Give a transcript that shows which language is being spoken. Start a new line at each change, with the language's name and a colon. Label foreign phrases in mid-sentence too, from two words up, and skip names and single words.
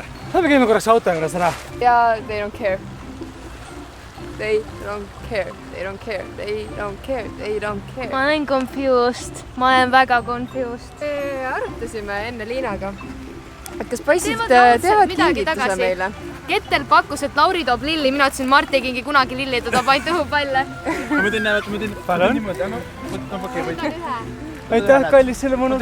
Estonian: Lähme käime korraks auto juures ära.
English: ja they don't care. They don't care, they don't care, they don't care, they don't care.
Estonian: Ma olen confused, ma olen väga confused. Me arutasime enne Liinaga, et kas poisid Teevad teevad midagi kingituse tagasi. meile. Kettel pakkus, et Lauri toob lilli, mina ütlesin, Mart ei kingi kunagi lilli, ta toob ainult õhupalle. Ma teen Palun? niimoodi, Aitäh, kallis, selle mõnusa